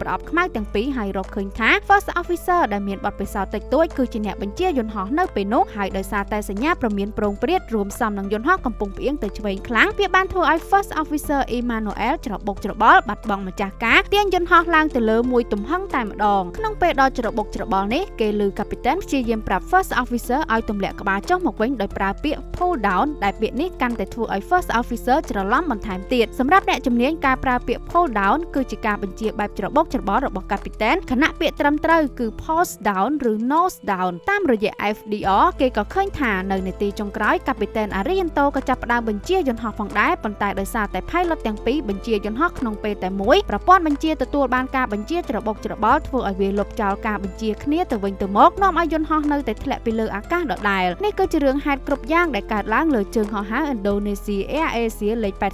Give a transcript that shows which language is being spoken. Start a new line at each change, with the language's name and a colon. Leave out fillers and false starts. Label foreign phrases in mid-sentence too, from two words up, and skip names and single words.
Khmer: ប្រអប់ខ្មៅទាំងពីរហើយរកឃើញថា
English: First Officer
Khmer: ដែលមានបទពិសោធន៍តិចតួចគឺជាអ្នកបញ្ជាយន្តហោះនៅពេលនោះហើយដោយសារតែសញ្ញាព្រមានប្រងព្រាតរួមសំនឹងយន្តហោះកំពុងផ្អៀងទៅឆ្វេងខ្លាំងវាបានធ្វើឲ្យ
English: First Officer
Khmer: Emanuel ច្របូកច្របល់បាត់ប ង់ម្ចាស់ការទាញយន្តហោះឡើងទៅលើមួយទំហឹងតែម្ដងក្នុងពេលដល់ច្របូកច្របល់នេះគេឮកាពីតែនព្យាយាមប្រាប់
English: First Officer
Khmer: ឲ្យទម្លាក់ក្បាលចុះមកវិញដោយប្រើពាក្យ
English: pull down
Khmer: ដែល ពាក្យនេះកាន់តែធ្វើឲ្យ
English: First Officer
Khmer: ច្រឡំបន្ថែមទៀតសម្រាប់អ្នកជំនាញការប្រើពាក្យ
English: pull down
Khmer: គឺជាការបញ្ជាបែបច្របូកច្របល់របស់កាពី តែនខណៈពាក្យត្រឹមត្រូវគឺ
English: pulse down
Khmer: ឬ
English: nose down
Khmer: តាមរយៈ FDR គេក៏ឃើញថានៅនាទីចុងក្រោយកាពីតែន Arianto ក៏ចាប់ផ្ដើមបញ្ជាយន្តហោះផងដែរប៉ុន្តែដោយសារតែ pilot ទាំងពីរបញ្ជាយន្តហោះក្នុងពេលតែមួយប្រព័ន្ធបញ្ជាទទួលបានការបញ្ជាច្របូកច្របល់ធ្វើឲ្យវាលុបចោលការបញ្ជាគ្នាទៅវិញទៅមកនាំឲ្យយន្តហោះនៅតែធ្លាក់ពីលើអាកាសដដែលនេះគឺជារឿងហេតុគ្រប់យ៉ាងដែលកើតឡើងលើជើងហោះហើរ Indonesia Air Asia លេខ